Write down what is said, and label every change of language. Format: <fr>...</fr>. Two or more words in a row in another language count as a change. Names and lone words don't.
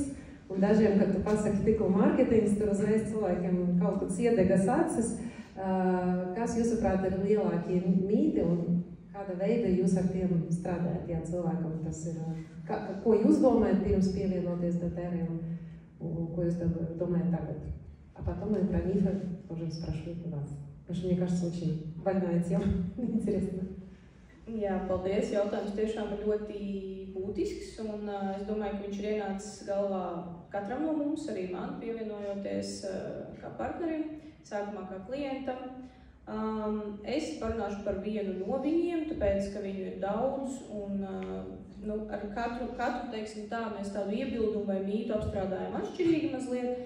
<lv>Un dažiem, kad tu pasaki tīklu mārketings, tur uzreiz cilvēkiem kaut kāds iedegas acis. Kas, jūsuprāt, ir lielākie mīti un kāda veida jūs ar tiem strādājat, ja cilvēkam tas ir? Ko jūs domājat pirms pievienoties doTERRе un ko jūs думаете tagad?</lv> <ru>А потом мы про мифы тоже спрашивают у вас. Потому что, мне кажется, очень больная тема. Интересно.</ru> <lv>Jā, paldies. Jautājums tiešām ir ļoti būtisks, un es domāju, ka viņš ir ienācis galvā katram no mums, arī man, pievienojoties kā partnerim, sākumā kā klientam. Es parunāšu par vienu no viņiem, tāpēc, ka viņu ir daudz, un ar katru, teiksim tā, mēs tādu iebildumu vai mītu apstrādājam atšķirīgi mazliet.</lv>